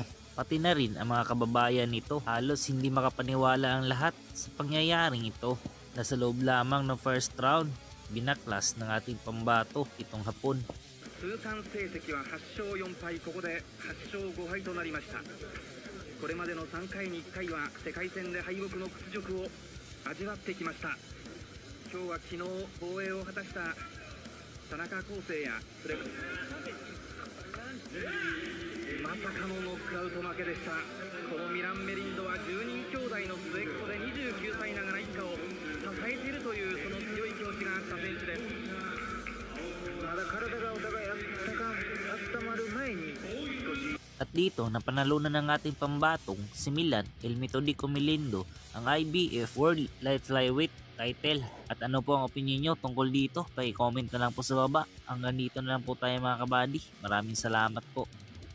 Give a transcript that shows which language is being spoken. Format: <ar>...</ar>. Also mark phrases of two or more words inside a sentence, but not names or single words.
<tl>Pati na rin ang mga kababayan nito, halos hindi makapaniwala ang lahat sa pangyayaring ito. Nasa loob lamang ng</tl> <en>first round,</en> <tl>binaklas ng ating pambato itong hapon.</tl> <ja>通算成績は8勝4敗、ここで8勝5敗となりました。これまでの3回に1回は世界戦で敗北の屈辱を味わってきました。今日は昨日防衛を果たした田中康生やそれまさかのノックアウト負けでした。このミラン・メリンドは10人兄弟の末っ子で29歳ながら一家を支えているというその強い気持ちがあった選手です。まだ体がお互い温まる前に少し</ja> <tl>At dito, napanalunan ng ating pambatong si Milan El Metodico Milindo ang IBF World Light Flyweight title. At ano po ang opinion nyo tungkol dito? Pa-comment na lang po sa baba. Hanggang dito na lang po tayo mga kabady. Maraming salamat po.</tl>